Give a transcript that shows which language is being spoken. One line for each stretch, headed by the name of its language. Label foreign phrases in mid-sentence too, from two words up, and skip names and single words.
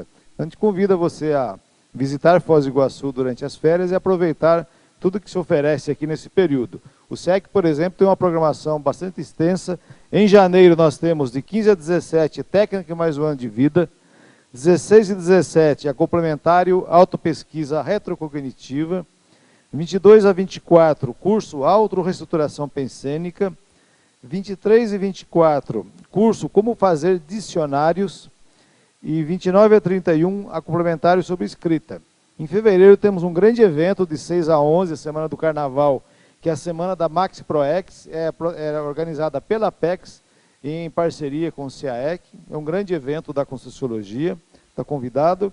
Portuguese: A gente convida você a visitar Foz do Iguaçu durante as férias e aproveitar tudo que se oferece aqui nesse período. O SEAC, por exemplo, tem uma programação bastante extensa. Em janeiro nós temos de 15 a 17 técnica e mais um ano de vida, 16 e 17 a complementário autopesquisa retrocognitiva, 22 a 24 curso autorreestruturação pensênica, 23 e 24 curso como fazer dicionários e 29 a 31 a complementário sobre escrita. Em fevereiro temos um grande evento de 6 a 11, a Semana do Carnaval, que é a Semana da Maxi ProEx, é organizada pela Apex, em parceria com o CAEC, é um grande evento da Conscienciologia, está convidado.